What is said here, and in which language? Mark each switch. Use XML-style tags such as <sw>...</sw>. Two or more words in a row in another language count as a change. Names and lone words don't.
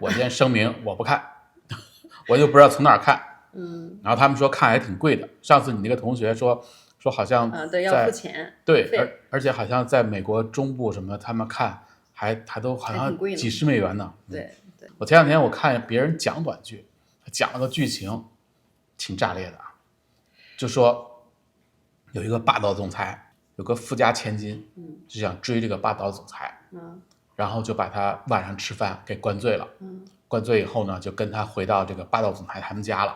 <zh>我先聲明我不看，我就不知道從哪兒看。然後他們說看還挺貴的。上次你那個同學說好像对，要付錢。對，而且好像在美國中部什麼，他們看還都好像幾十美元呢。对。我前2天我看別人講短劇，講了個劇情，挺炸裂的。就說有一個霸道總裁，有個富家千金，就想追這個霸道總裁，然後就把他晚上吃飯給灌醉了。灌醉以後呢，就跟他回到這個霸道總裁他們家了。</zh>